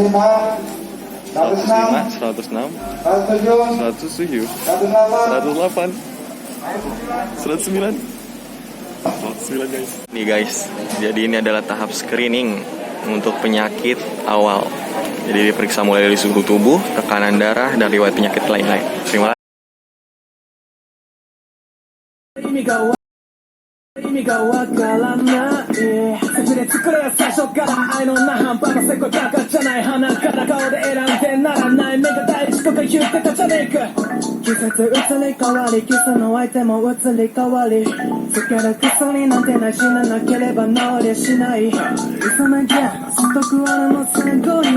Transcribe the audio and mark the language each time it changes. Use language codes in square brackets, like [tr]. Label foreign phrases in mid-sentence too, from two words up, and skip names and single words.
[id] 105, 106, 107, 108, 109 guys. Nih guys, jadi ini adalah tahap screening untuk penyakit awal. Jadi diperiksa mulai dari suhu tubuh, tekanan darah, dan riwayat penyakit lain-lain. Terima kasih. [ja] 意味がわからない作れ作れ最初から愛のな半端なせこいバカじゃない鼻から顔で選んでならない目が大事とか言ってたじゃねえか季節移り変わりキスの相手も移り変わりつける薬なんてない死ななければ治りゃしない急なゲームストックあるのすごい